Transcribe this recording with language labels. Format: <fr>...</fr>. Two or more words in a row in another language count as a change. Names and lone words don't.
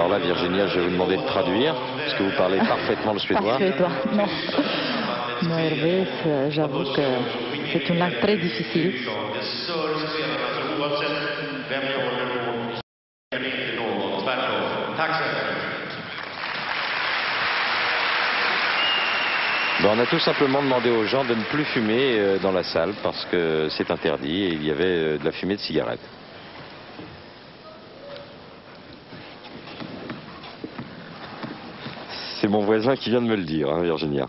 <fr>Alors là, Virginia, je vais vous demander de traduire, parce que vous parlez parfaitement le suédois. Pas suédois, non. Non, Hervé, j'avoue que c'est une langue très difficile.</fr> <sv>Det stör spelarna, så oavsett vem jag håller på, är det inte någon, tvärtom. Tack så mycket.</sv> <fr>Ben, on a tout simplement demandé aux gens de ne plus fumer dans la salle parce que c'est interdit et il y avait de la fumée de cigarette. C'est mon voisin qui vient de me le dire, hein, Virginia.</fr>